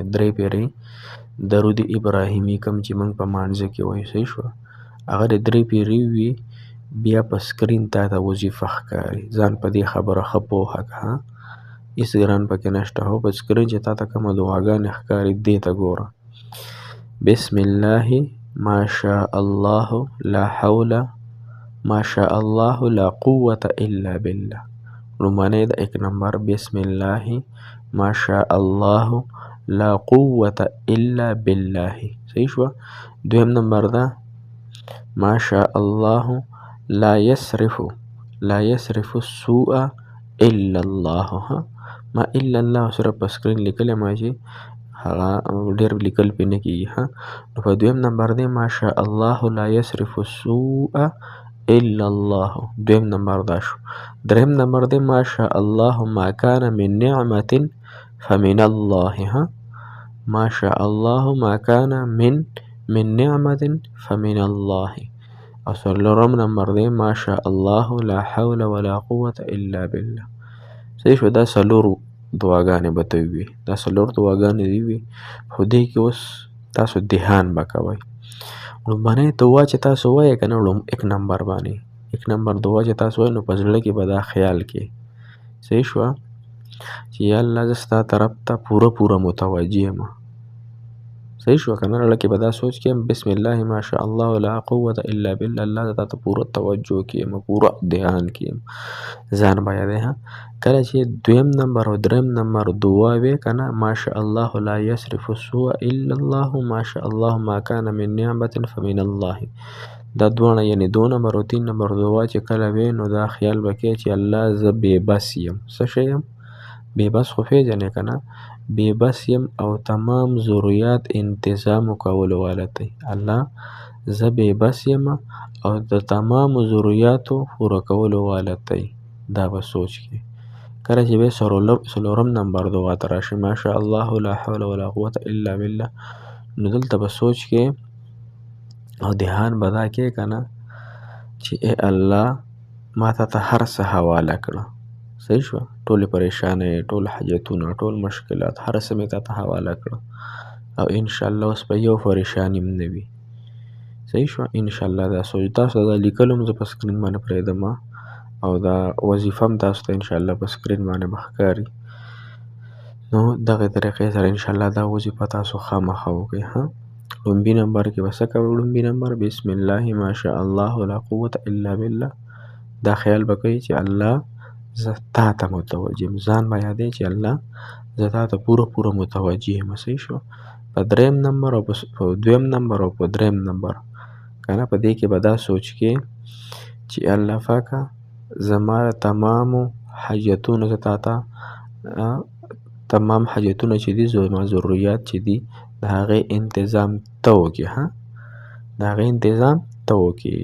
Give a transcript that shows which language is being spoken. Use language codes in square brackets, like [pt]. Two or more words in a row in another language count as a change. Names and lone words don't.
[ps] 3 پیرې درود ابراهیمي کوم چې موږ په مانځه کې وایو، صحیح شوه، هغه د 3 پیرې وي. بیا په سکرین تا ته وظیفه ښکاري، ځان په دې خبره ښه پوهه کړه، هېڅ ګران پکې نشته. هو په سکرین چې تا ته کومه دعاګانې ښکاري دې ته ګوره. [ar] بسم الله ما شاء الله لا حول ما شاء الله لا قوة الا بالله. [ps] لومړنی د 1 نمبر [ar] بسم الله ما شاء الله لا قوة الا بالله، [ps] صحیح شوه. 2 نمبر ده [ar] ما شاء الله لا يصرف السوء الا الله. [ps] ما الا الله سره په سکرین لیکلی ما چې هغه ډېر لیکل پې نه کېږي. نو په 2 نمبر دی [ar] ما شاء الله لا يصرف السوء الا الله. [ps] 2 نمبر دا شو. 3 نمبر دی [ar] ما شاء الله ما كان من نعمة فمن الله. ما شاء الله ما كان من نعمة فمن الله. [ps] او 4 نمبر دی [ar] ما شاء الله لا حول ولا قوة الا بالله. [ps] صحیح شو. دا 4 دعاګانې به ته وي، دا 4 دعاګانې دي وي، خو دې کې اوس تاسو دهان به کوئ. لومړنۍ دعا چې تاسو وایئ که نه 1 نمبر باندې، 1 نمبر دعا چې تاسو وایئ، نو په زړه کې به دا خیال کې، صحیح شوه، چې یا الله زه ستا طرف ته پوره متوجه یم، صحیح شوه که نه. زړه کې به دا سوچ کړم [ar] بسم الله ما شاء الله لا قوة الا بالله، [ps] الله زه تا ته پوره توجه کیم، پوره دهان کیم، ځان به یادوي. کله چې 2 نمبر او 3 نمبر دعا وې که نه [ar] ما شاء الله لا يصرف السوء الا الله ما شاء الله ما كان من نعمة فمن الله، [ps] دا دواړه یعنې 2 نمبر او 3 نمبر دعا چې کله وې، نو دا خیال به کوې چې الله زه بې بس یم. څه شی یم؟ بې بس خو پېژنې که نه، بې بس یم او تمام ضرورت انتظام کولو والا دی. الله زه بې بس یم او د تمامو ضرورتو پوره کولو والا دی. دا به سوچ کې کله چې بیا 4 نمبر دعا ته راشي [ar] ما شاء الله لا حول ولا قوة الا بالله، [ps] نو دلته به سوچ کې او دهان به دا کې که نه چې ای الله ما ته هر څه حواله کړه، صحیح شوه، ټولې پریشانۍ، ټول حاجتونه، ټول مشکلات، هر څه مې ته حواله کړه، او انشاءالله اوس به یو پریشاني هم نه وي، صحیح شوه. انشاءالله دا سوچ تاسو دا لیکل هم زه په سکرین باندې پرېږدم، او دا وظیفه هم تاسو ته انشاءالله په سکرین باندې به ښکاري. نو دغې طریقې سره انشاءالله دا وظیفه تاسو خامخا وکړئ. لومبي نمبر کې به څه کوئ؟ لومبي نمبر [ar] بسم الله ما شاء الله لا قوة الا بالله. [ps] دا خیال به کوئ چې الله زه تا ته متوجه یم، ځان به یادوئ چې الله زه تا ته پوره متوجه یم، صحیح شو. په دریم نمبر او په دویم نمبر او په دریم نمبر کنه په دې کې به دا سوچ کې چې الله پاکه زما تمامو حاجتونو زه تا ته تمام حاجتونه چې دي زما ضروريات چې دي د هغې انتظام ته وکړې د هغې انتظام ته وکړې.